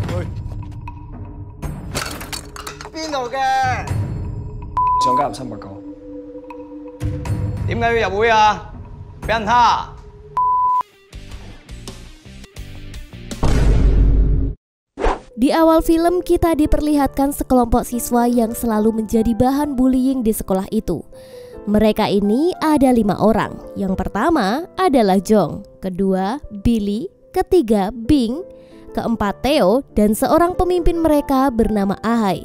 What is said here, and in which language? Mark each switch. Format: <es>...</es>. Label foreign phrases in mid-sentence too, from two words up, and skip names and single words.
<yue>邊度嘅？想加入新拔高。點解要入會啊？俾人蝦！</yue> <id>Di awal film kita diperlihatkan sekelompok siswa yang selalu menjadi bahan bullying di sekolah itu. Mereka ini ada 5 orang. Yang pertama adalah Jong, kedua Billy, ketiga Bing, keempat Theo, dan seorang pemimpin mereka bernama Ahai.</id>